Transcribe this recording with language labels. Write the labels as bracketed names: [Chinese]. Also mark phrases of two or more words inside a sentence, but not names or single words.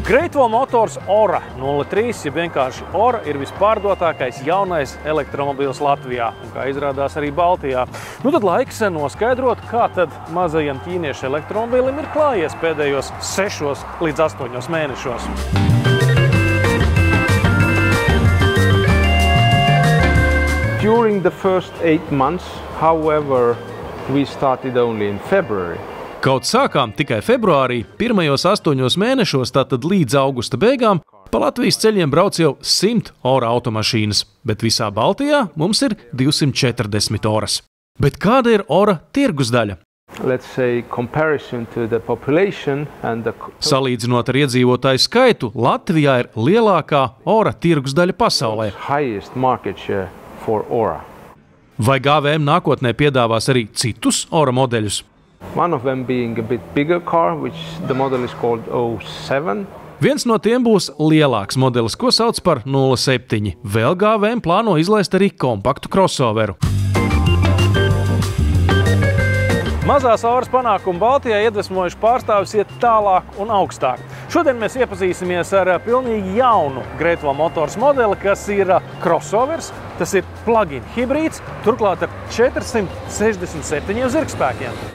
[Latvian] Great Wall Motors Ora 03, ja vienkārši Ora, ir vispārdotākais jaunais elektromobils Latvijā, un kā izrādās arī Baltijā. Nu tad laiks noskaidrot, kā tad mazajam ķīniešu elektromobilim ir klājies pēdējos 6 līdz 8 mēnešos. [English] During the first 8 months, however, we started only in February. [Latvian] Kaut sākām tikai februārī, pirmajos 8 mēnešos, tātad līdz augusta beigām, pa Latvijas ceļiem brauc jau 100 Ora automašīnas, bet visā Baltijā mums ir 240 Oras. Bet kāda ir Ora tirgus daļa? Salīdzinot ar iedzīvotāju skaitu, Latvijā ir lielākā Ora tirgus daļa pasaulē. Vai GVM nākotnē piedāvās arī citus Ora modeļus? [English] One of them being a bit bigger car, which the model is called 07. [Latvian] Viens no tiem būs lielāks modelis, ko sauc par 07. Vēl GVM plāno izlaist arī kompaktu crossoveru. Mazās Oras panākumi Baltijā iedvesmojuši pārstāvis iet tālāk un augstāk. Šodien mēs iepazīsimies ar pilnīgi jaunu Great Wall Motors modeli, kas ir crossovers, tas ir plug-in hibrīds, turklāt ar 467 zirgspēkiem.